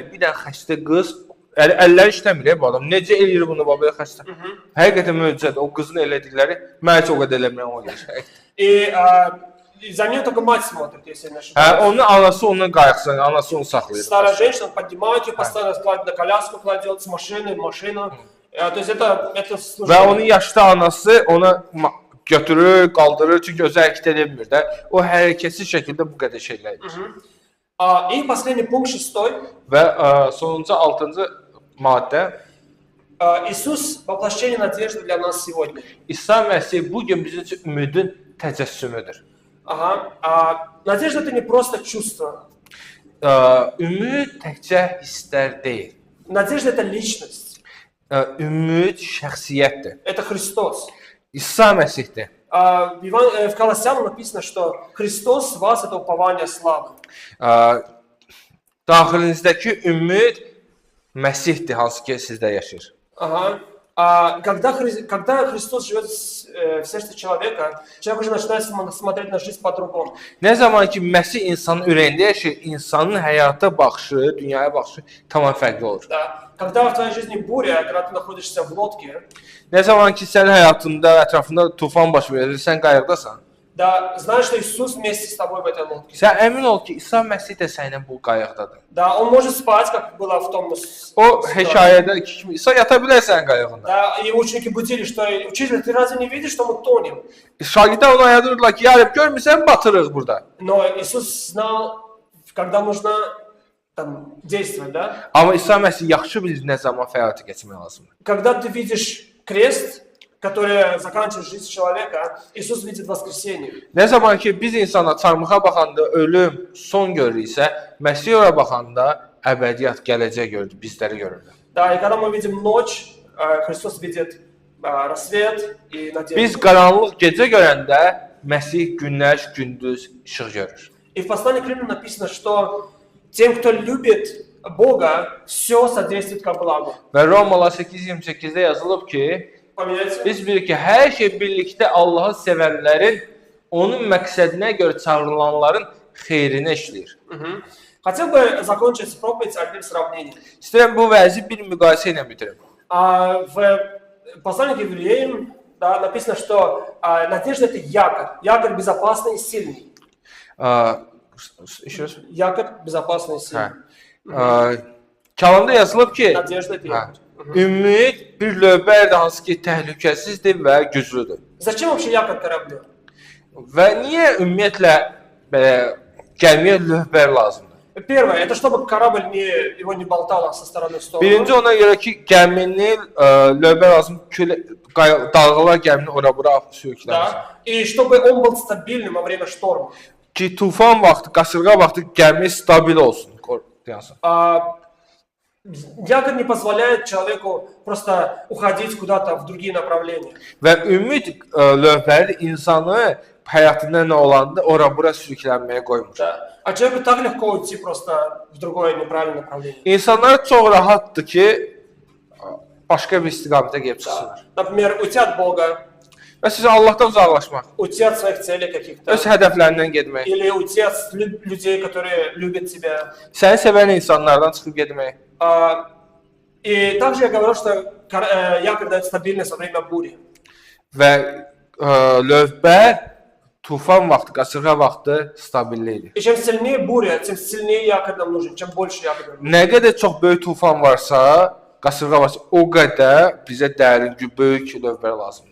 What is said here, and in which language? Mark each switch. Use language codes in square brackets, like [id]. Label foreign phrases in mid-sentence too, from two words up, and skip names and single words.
[az] Bir dənə xəstə qız, əlləri işləmir bu adam. Necə eləyir bunu belə xəstə? Həqiqətən möcüzədir. O qızın elədikləri mən heç o qədər eləmirəm o gəlir. [ru] И за нее только мать смотрит, если я не [az] Hə, [ru] ошибаюсь. [az] onun anası ondan qayıqsan, anası onu saxlayır. [ru] Старая женщина поднимает ее, постоянно складывает на коляску, кладет с машины в машину. То есть это [az] Və [ru] служение. [az] onun yaşlı anası ona götürür, qaldırır, çünki özü hərəkət edə bilmir də. O hərəkətsiz şəkildə bu qədər şeylər edir. [ru] И последний пункт, 6. [az] Və sonuncu 6-cı maddə [ru] Иисус воплощение надежды для нас сегодня. [az] İsa Məsih bu gün bizim üçün ümidin təcəssümüdür. [ru] Надежда это не просто чувство. [az] Ümid təkcə hisslər deyil. [ru] Надежда это личность. [az] Ümid şəxsiyyətdir. [ru] Это Христос. [az] İsa Məsihdir. [ru] В Колоссянам написано, что Христос в вас это упование славы. [az] Daxilinizdəki ümid Məsihdir, hansı ki sizdə yaşayır. [ru] Когда Христос живет в сердце человека, человек уже начинает смотреть на жизнь по-другому. [az] Nə zaman ki Məsih insanın ürəyində yaşayır, insanın həyata baxışı, dünyaya baxışı tamam fərqli olur. [ru] Да. Когда в твоей жизни буря, когда ты находишься в лодке, [az] Nə zaman ki sənin həyatında, ətrafında tufan baş verir, sən qayıqdasan, [ru] да, знаешь, что Иисус вместе с тобой в этой лодке. [az] sən əmin ol ki, İsa Məsih də səninlə bu qayıqdadır. [ru] Да, он может спать, как было в том [az] O hekayədə kimi İsa yata bilər sənin qayığında. [ru] Да, и ученики будили, что учитель, ты разве не видишь, что мы тонем? [az] Şagirdlər onu ayadırdılar ki, yarıb görmürsən, batırıq burada. [ru] Но Иисус знал, когда нужно там действовать, да? [az] Amma İsa Məsih yaxşı bilir nə zaman fəaliyyətə keçmək lazımdır. [ru] Когда ты видишь крест, который заканчивает жизнь человека, Иисус видит воскресение. [az] Nə zaman ki biz insana çarmıxa baxanda ölüm son görürüksə, Məsih ora baxanda əbədiyyət, gələcək görür, bizləri görür. [ru] Да, и когда мы видим ночь, Христос видит рассвет и надежду. [az] Biz qaranlıq gecə görəndə Məsih günəş, gündüz işıq görür. [ru] И в послании к Римлянам написано, что тем, кто любит Бога, все содействует ко благу. [az] Və Romalılar 8:28-də yazılıb ki, [ru] Поменяйте. [az] biz bilirik ki, hər şey birlikdə Allahı sevənlərin, onun məqsədinə görə çağrılanların xeyrinə işləyir. [ru] Хотел бы закончить проповедь одним сравнением. [az] İstəyirəm bu vəzi bir müqayisə ilə bitirim. [ru] В послании к евреям, да, написано, что надежда это якорь. Якорь безопасный и сильный. Якорь безопасный и сильный. [az] Kəlamda yazılıb ki, [ru] Надежда это якорь. [az] ümid bir lövbərdir, hansı ki təhlükəsizdir və güclüdür. [ru] Зачем вообще якорь кораблю? [az] Və niyə ümumiyyətlə belə gəmiyə lövbər lazımdır? [ru] Первое, это чтобы корабль его не болтало со стороны в сторону. [az] Birinci ona görə ki, gəminin lövbər lazım, dalğalar gəmini ora-bura sürükləməsin. [ru] Да. И чтобы он был стабильным во время шторма. [az] Ki tufan vaxtı, qasırğa vaxtı gəmi stabil olsun. [ru] Якорь не позволяет человеку просто уходить куда-то в другие направления. [az] Və ümid lövbəri insanı həyatında nə olanda ora-bura sürüklənməyə qoymur. [ru] Да. А человеку так легко уйти просто в другое неправильное направление. [az] İnsanlar çox rahatdır ki, başqa bir istiqamətə gedib çıxsınlar. [ru] Например, уйти от Бога, [az] Və sizə Allahdan uzaqlaşmaq, [ru] уйти от своих целей каких-то. [az] öz hədəflərindən getmək, [ru] Или уйти от людей, которые любят тебя. [az] səni sevən insanlardan çıxıb getmək. [ru] И также я говорил, что якорь дает стабильность во время бури. [az] Və lövbər tufan vaxtı, qasırğa vaxtı stabillikdir. [ru] И чем сильнее буря, тем сильнее якорь нам нужен, чем больше якорь нам нужен. [az] Nə qədər çox böyük tufan varsa, qasırğa varsa, o qədər bizə dərin, böyük lövbər lazımdır.